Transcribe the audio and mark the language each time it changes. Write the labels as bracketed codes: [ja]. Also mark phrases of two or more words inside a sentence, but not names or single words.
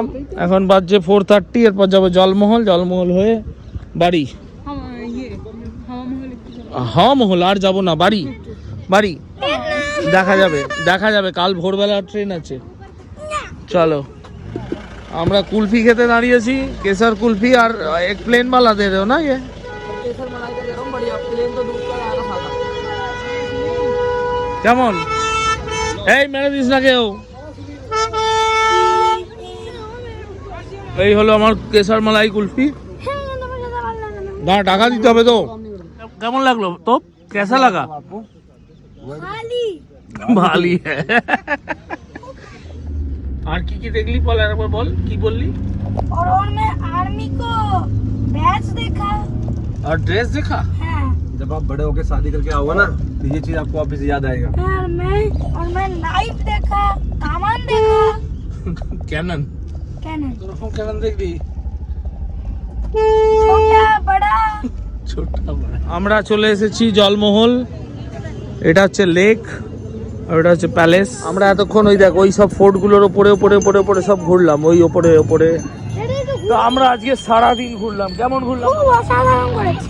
[bn] এখন বাজছে 4:30, এরপর যাবো জলমহল। জলমহল হয়ে বাড়ি। হাওয়া মহল আর যাবো না, বাড়ি। বাড়ি দেখা যাবে, দেখা যাবে, কাল ভোরবেলা ট্রেন আছে। চলো, আমরা কুলফি খেতে দাঁড়িয়েছি, কেসার কুলফি। আর এক প্লেন [hi] वाला दे रहे हो ना ये? [bn] কেমন? এই মেরে দিস না কেউ। এই হলো আমার কেসার মালাই কুলফি। না, টাকা দিতে হবে তো। কেমন লাগলো তো? [hi] कैसा लगा? [bn] ভালি। আর কি কি দেখলি বল, একবার বল, কি বললি? [hi] और मैं आर्मी को बैच देखा और ड्रेस देखा। हाँ। जब आप बड़े होके शादी करके आओगे ना, तो ये चीज आपको वापस याद आएगा। और मैं नाइफ देखा, कामान देखा। कैनन कैनन कैनन देख ली, छोटा बड़ा। छोटा बड़ा। [bn] আমরা চলে এসেছি জলমহল। এটা হচ্ছে লেক আর এটা হচ্ছে প্যালেস। আমরা এতক্ষণ ওই দেখ ওই সব ফোর্ট গুলোর উপরে উপরে উপরে উপরে সব ঘুরলাম, ওই উপরে উপরে। তো আমরা আজকে সারাদিন ঘুরলাম। কেমন ঘুরলাম? অসাধারণ করেছি,